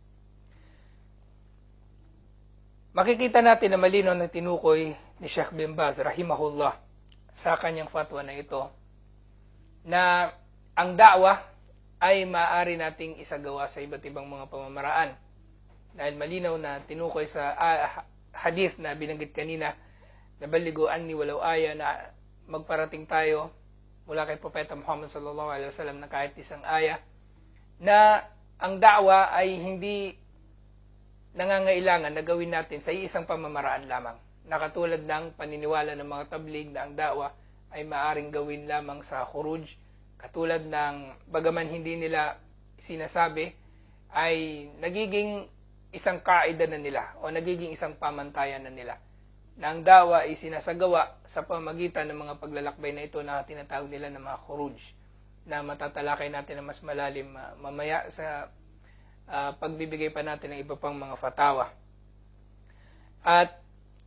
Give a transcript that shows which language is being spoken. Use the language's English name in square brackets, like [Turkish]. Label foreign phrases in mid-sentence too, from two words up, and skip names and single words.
[Filipino] Makikita natin na malinaw na tinukoy ni Sheikh bin Baz rahimahullah sa kanyang fatwa na ito na ang da'wah ay maaari nating isagawa sa iba't ibang mga pamamaraan. Dahil malinaw na tinukoy sa hadith na binanggit kanina, na [Arabic] بلغوا عني ولو آية, [Filipino] na magparating tayo mula kay Propeta Muhammad [Arabic] صلى الله عليه وسلم [Filipino] na kahit isang aya, na ang da'wa ay hindi nangangailangan na gawin natin sa isang pamamaraan lamang. Nakatulad ng paniniwala ng mga tabligh na ang da'wa ay maaring gawin lamang sa khuruj, katulad ng bagaman hindi nila sinasabi, ay nagiging isang kaida na nila o nagiging isang pamantayan na nila, na ang da'wa ay sinasagawa sa pamamagitan ng mga paglalakbay na ito na tinatawag nila ng mga khuruj, na matatalakay natin na mas malalim mamaya sa pagbibigay pa natin ng iba pang mga fatawa.